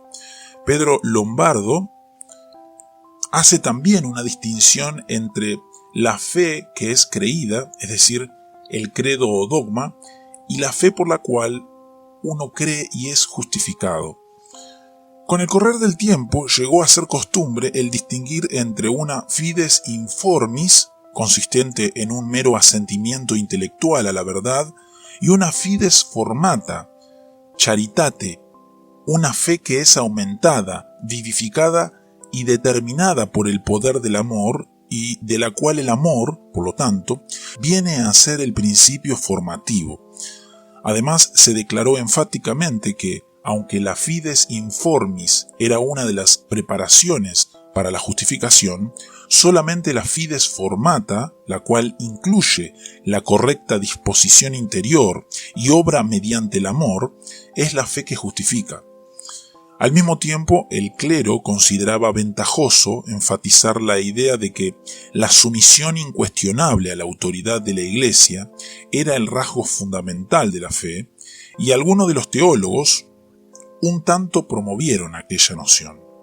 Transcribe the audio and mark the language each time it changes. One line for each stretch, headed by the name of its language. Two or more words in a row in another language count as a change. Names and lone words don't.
Spanish: Pedro Lombardo hace también una distinción entre la fe que es creída, es decir, el credo o dogma, y la fe por la cual uno cree y es justificado. Con el correr del tiempo llegó a ser costumbre el distinguir entre una
Latin: fides informis,
Spanish: consistente en un mero asentimiento intelectual a la verdad, y una
Latin: fides formata, charitate,
Spanish: una fe que es aumentada, vivificada y determinada por el poder del amor, y de la cual el amor, por lo tanto, viene a ser el principio formativo. Además, se declaró enfáticamente que, aunque la
Latin: fides informis
Spanish: era una de las preparaciones para la justificación, solamente la
Latin: fides formata,
Spanish: la cual incluye la correcta disposición interior y obra mediante el amor, es la fe que justifica. Al mismo tiempo, el clero consideraba ventajoso enfatizar la idea de que la sumisión incuestionable a la autoridad de la Iglesia era el rasgo fundamental de la fe, y algunos de los teólogos un tanto promovieron aquella noción.